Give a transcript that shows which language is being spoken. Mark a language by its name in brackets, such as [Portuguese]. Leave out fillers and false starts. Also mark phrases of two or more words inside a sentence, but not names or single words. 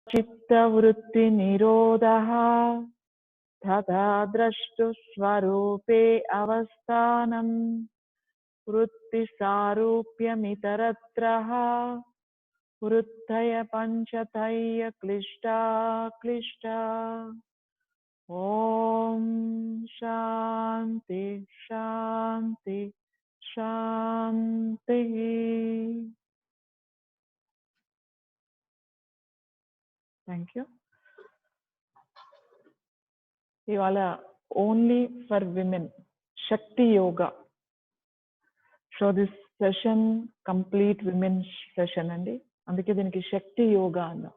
[Sanskrit] चित्तवृत्ति निरोधः तथा द्रष्टुस्वरूपे अवस्थानम् वृत्तिसारूप्यमितरत्रः वृत्तय पंचतय क्लिष्टा क्लिष्टा। ओम शांति शांति शांति। [English] thank you. [Telugu] ఇవాళ [English] only for women [Telugu] శక్తి యోగా. [English] so this session complete women's session [Telugu] అండి, అందుకే దీనికి శక్తి యోగా అన్నా.